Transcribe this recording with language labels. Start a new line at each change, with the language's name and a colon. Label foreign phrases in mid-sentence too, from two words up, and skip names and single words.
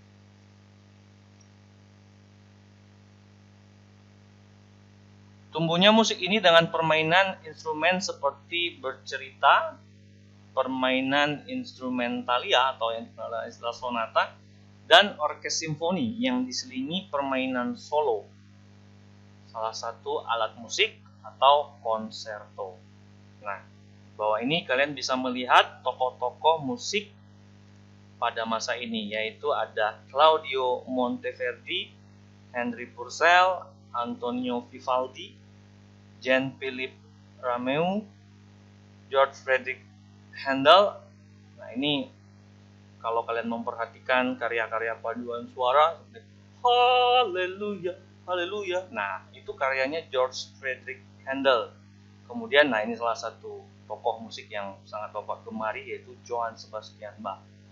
Indonesian: Tumbuhnya musik ini dengan permainan instrumen seperti bercerita, permainan instrumentalia atau yang dikenal istilah sonata, dan orkes simfoni yang diselingi permainan solo, salah satu alat musik atau konserto. Nah, di bawah ini kalian bisa melihat tokoh-tokoh musik pada masa ini, yaitu ada Claudio Monteverdi, Henry Purcell, Antonio Vivaldi, Jean-Philippe Rameau, George Frederick Handel. Nah, ini kalau kalian memperhatikan karya-karya paduan suara seperti Haleluya, Haleluya. Nah, itu karyanya George Frederick Handel. Kemudian, nah ini salah satu tokoh musik yang sangat Bapak gemari, yaitu Johann Sebastian Bach.